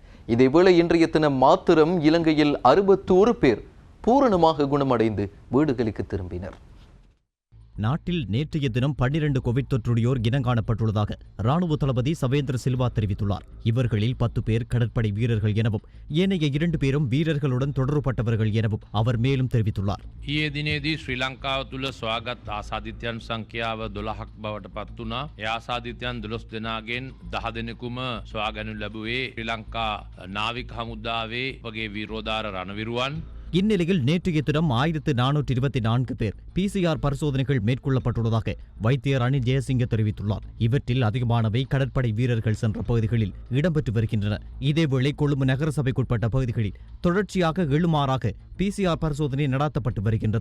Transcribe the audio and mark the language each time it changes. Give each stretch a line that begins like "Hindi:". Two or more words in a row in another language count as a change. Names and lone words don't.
Tamil: இதேவேளை இன்றைய தினம் மாத்திரம் இலங்கையில் 61 பேர் பூரணமாக குணமடைந்து வீடுகளுக்கு திரும்பினர். நாட்டில் நேற்றைய தினம் 12 கோவிட் தொற்றுடையோர் இனங்காணப்பட்டுள்ளதாக ராணுவ தளபதி சவேந்திர சில்வா தெரிவித்துள்ளார். இவர்களில் 10 பேர் கடற்படை வீரர்கள் எனவும் ஏனைய 2 பேரும் வீரர்களுடன் தொடர்புபட்டவர்கள் எனவும் அவர் மேலும் தெரிவித்துள்ளார்.
Sinhala: ඊයේ දිනේදී ශ්‍රී ලංකාව තුළ සොයාගත් ආසාදිතයන් සංඛ්‍යාව 12ක් බවට පත් වුණා. ඒ ආසාදිතයන් 12 දෙනාගෙන් 10 දෙනෙකුම සොයාගනු ලැබුවේ ශ්‍රී ලංකා නාවික හමුදාවේ වගේ විරෝධාර රණවිරුවන්
Tamil: இந்நிலையில் நேற்றைய தினம் 1424 பேர் பிசிஆர் பரிசோதனைகள் மேற்கொள்ளப்பட்டுள்ளதாக வைத்தியர் அனில் ஜெயசிங்க தெரிவித்துள்ளார். இவற்றில் அதிகமானவை கடற்படை வீரர்கள் சென்ற பகுதிகளில் இடம்பெற்று வருகின்றன. இதேவேளை கொழும்பு நகரசபைக்குட்பட்ட பகுதிகளில் தொடர்ச்சியாக 7 பிசிஆர் பரிசோதனை நடாத்தப்பட்டு வருகின்றது.